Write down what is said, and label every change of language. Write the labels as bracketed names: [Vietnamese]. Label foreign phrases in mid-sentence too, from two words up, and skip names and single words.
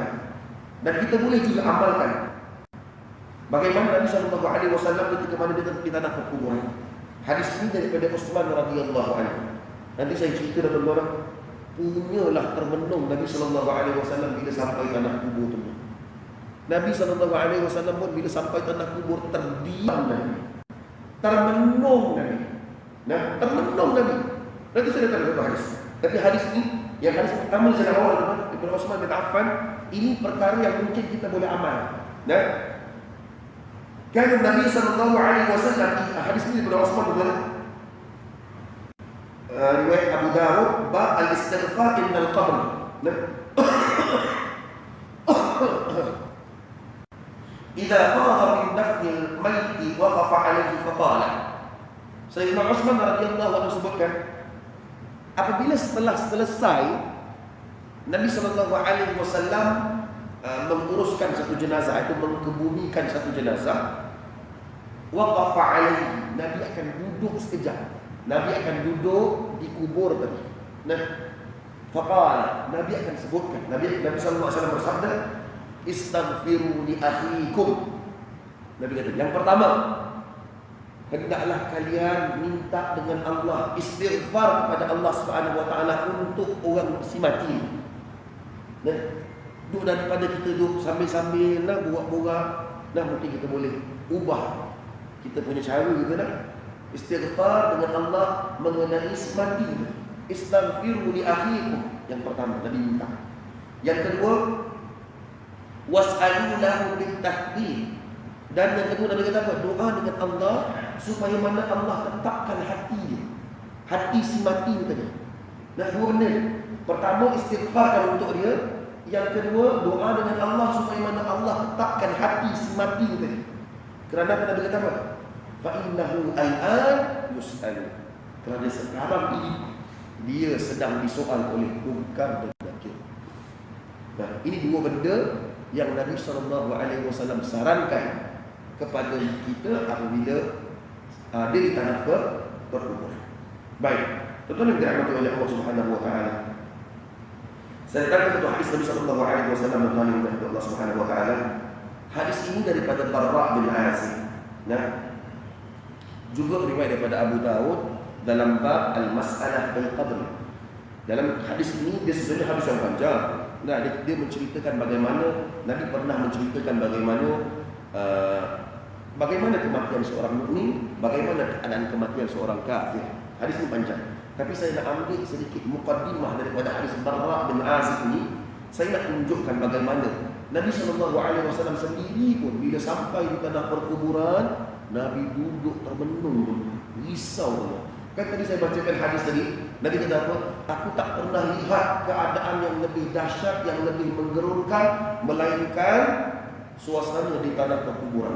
[Malay] Dan kita boleh juga amalkan bagaimana Nabi [Arabic] صلى الله عليه وسلم [Malay] ketika mana dia di tanah perkuburan. Hadis ini daripada Utsman [Arabic] رضي الله عنه. [Malay] Nanti saya cerita dalam orang punyalah termenung Nabi [Arabic] صلى الله عليه وسلم [Malay] bila sampai tanah kubur tu. Nabi [Arabic] صلى الله عليه وسلم [Malay] pun bila sampai tanah kubur terdiam Nabi. Termenung Nabi. Nah, termenung Nabi. Nanti saya datang ke hadis. Tapi hadis ini yang hadis pertama saya awal Ibnu Utsman bin Affan, ini perkara yang mungkin kita boleh amal. Nah, kan Nabi [Arabic] صلى الله عليه وسلم, [Malay] hadis ini daripada Utsman bin riwayat Abu Dawud, [Arabic] باب الاستغفار عند القبر. إذا فرغ من دفن الميت وقف عليه فقال. [Malay] Sayyidina Utsman [Arabic] رضي الله عنه [Malay] sebutkan, apabila setelah selesai Nabi [Arabic] صلى الله عليه وسلم [Malay] menguruskan satu jenazah, itu mengebumikan satu jenazah, [Arabic] وقف عليه, [Malay] Nabi akan duduk sekejap. Nabi akan duduk di kubur tadi. Nah, faqala, Nabi akan sebutkan, Nabi [Arabic] صلى الله عليه وسلم [Malay] bersabda, [Arabic] استغفروا لأخيكم. [Malay] Nabi kata, yang pertama, hendaklah kalian minta dengan Allah, istighfar kepada Allah [Arabic] سبحانه وتعالى [Malay] untuk orang si mati. Nah, duduk daripada kita duduk sambil-sambil nak borak-borak, mungkin kita boleh ubah kita punya cara kita nak istighfar dengan Allah mengenai si mati. [Arabic] استغفروا لأخيكم, [Malay] yang pertama Nabi minta. Yang kedua, [Arabic] واسألوا له بالتحديد. [Malay] Dan yang kedua Nabi kata apa? Doa dengan Allah supaya mana Allah tetapkan hati si mati tadi. Nah, dua benda. Pertama, istighfarkan untuk dia. Yang kedua, doa dengan Allah supaya mana Allah tetapkan hati si mati tadi. Kerana apa Nabi kata apa? [Arabic] فإنه الآن يسأل. [Malay] Kerana sekarang ini dia sedang disoal oleh Munkar dan Nakir. Nah, ini dua benda yang Nabi SAW sarankan kepada kita apabila dia di tanah perkuburan. Baik, tuan-tuan yang dirahmati oleh Allah [Arabic] سبحانه وتعالى. [Malay] Saya datang satu hadis Nabi [Arabic] صلى الله عليه وسلم [Malay] dari Allah [Arabic] سبحانه وتعالى. [Malay] Hadis ini daripada Barra bin Azib. Nah, juga riwayat daripada Abu Daud dalam [Arabic] باب المسألة بالقبر. [Malay] Dalam hadis ini dia sebenarnya hadis yang panjang. Nah, dia menceritakan bagaimana Nabi pernah menceritakan bagaimana kematian seorang mukmin, bagaimana keadaan kematian seorang kafir. Hadis ini panjang. Tapi saya nak ambil sedikit mukaddimah daripada hadis Barra bin Azib ini. Saya nak tunjukkan bagaimana Nabi SAW sendiri pun bila sampai di tanah perkuburan, Nabi duduk termenung, risau. Kan tadi saya bacakan hadis tadi, Nabi kata apa? Aku tak pernah lihat keadaan yang lebih dahsyat, yang lebih menggerunkan, melainkan suasana di tanah perkuburan.